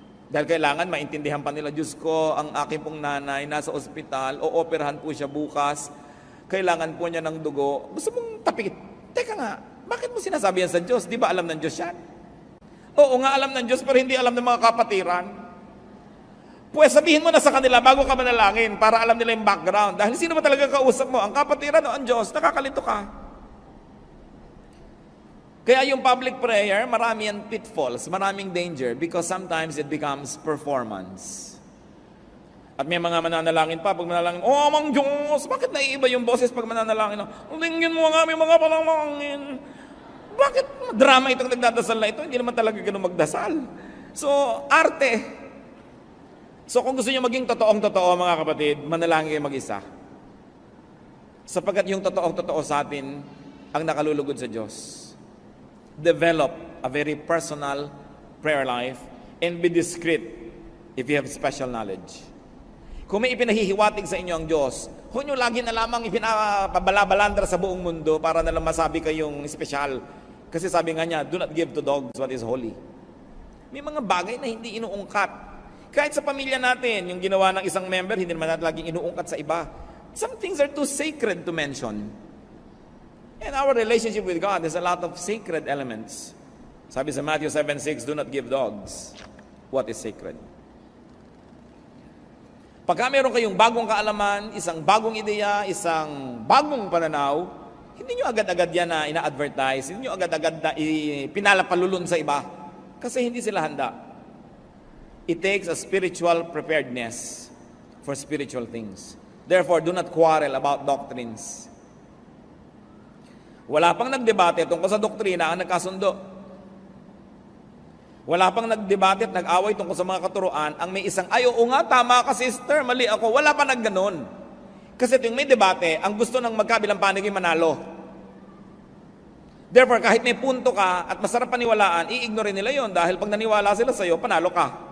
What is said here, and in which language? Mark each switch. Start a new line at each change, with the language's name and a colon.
Filipino: Dahil kailangan maintindihan pa nila, Diyos ko, ang aking pong nanay nasa ospital, o-operahan po siya bukas, kailangan po niya ng dugo. Gusto mong tapikit. Teka nga, bakit mo sinasabi yan sa Diyos? Di ba alam ng Diyos yan? Oo nga, alam ng Diyos, pero hindi alam ng mga kapatiran. Pues sabihin mo na sa kanila bago ka manalangin para alam nila yung background. Dahil sino ba talaga kausap mo? Ang kapatiran o ang Diyos? Nakakalito ka. Kaya yung
English: public prayer,
Filipino: marami yan
English: pitfalls,
Filipino: maraming
English: danger because sometimes it becomes performance.
Filipino: At may mga mananalangin pa, pag manalangin, oh, Amang Diyos, bakit naiiba yung boses pag mananalangin? Lingin mo nga, may mga panalangin. Bakit drama itong nagdadasal na ito? Hindi naman talaga ganun magdasal. So, arte. So, kung gusto nyo maging totoong-totoo, mga kapatid, manalangin kayo mag-isa. Sapagkat yung totoong-totoo sa atin, ang nakalulugod sa Diyos.
English: Develop a very personal prayer life and be discreet if you have special knowledge.
Filipino: Kung may ipinahihiwatig sa inyo ang Diyos, huwag nyo lagi na lamang ipinapabalabalandra sa buong mundo para na lang masabi kayong espesyal. Kasi sabi nga niya,
English: do not give to dogs what is holy.
Filipino: May mga bagay na hindi inuungkat. Kahit sa pamilya natin, yung ginawa ng isang member, hindi naman natin laging inuungkat sa iba.
English: Some things are too sacred to mention. And our relationship with God has a lot of sacred elements.
Filipino: Sabi sa
English: Matthew 7:6, do not give dogs what is sacred.
Filipino: Pagka meron kayong bagong kaalaman, isang bagong ideya, isang bagong pananaw, hindi nyo agad-agad yan na ina-advertise, hindi nyo agad-agad na pinalapalulun sa iba. Kasi hindi sila handa.
English: It takes a spiritual preparedness for spiritual things. Therefore, do not quarrel about doctrines.
Filipino: Wala pang nagdebate tungkol sa doktrina ang nagkasundo. Wala pang nagdebate at nag-away tungkol sa mga katuruan ang may isang, ay, oo nga, tama ka sister, mali ako. Wala pa nagganon. Kasi tuwing may debate, ang gusto ng magkabilang panig ay manalo. Therefore, kahit may punto ka at masarap paniwalaan, i-ignore nila yon dahil pag naniwala sila sa iyo, panalo ka.